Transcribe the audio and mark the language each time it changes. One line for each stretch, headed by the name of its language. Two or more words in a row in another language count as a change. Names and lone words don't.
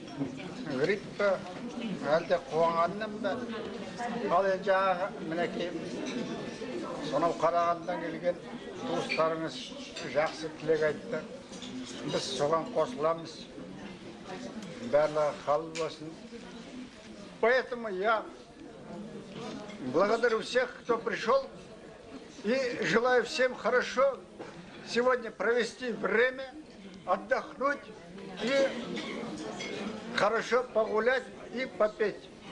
Kazakh: грипп па әлде қуанғаннан ба ал енді жаңағы мінекей сонау қарағандан келген туыстарыңыз жақсы тілек айтты, біз соған қосыламыз, барлығы хал болсын.
Russian: Поэтому я благодарю всех, кто пришел, и желаю всем хорошо сегодня провести время, отдохнуть и хорошо погулять и попеть.